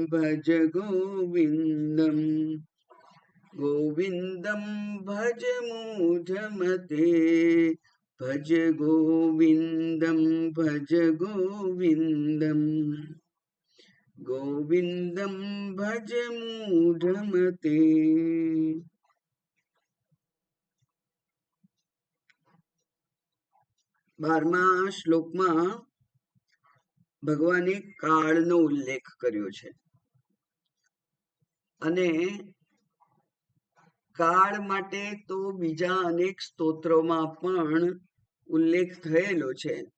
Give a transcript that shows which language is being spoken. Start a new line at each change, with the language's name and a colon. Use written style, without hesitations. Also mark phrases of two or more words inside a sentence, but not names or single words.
Sanskrit: गोविन्दं भज मूढ़मते भज गोविन्दं गोविन्दं भज मूढ़मते।
Gujarati: 12મા શ્લોકમાં ભગવાને કાળનો ઉલ્લેખ કર્યો છે અને કાળ માટે તો બીજા અનેક સ્તોત્રોમાં પણ ઉલ્લેખ થયેલો છે.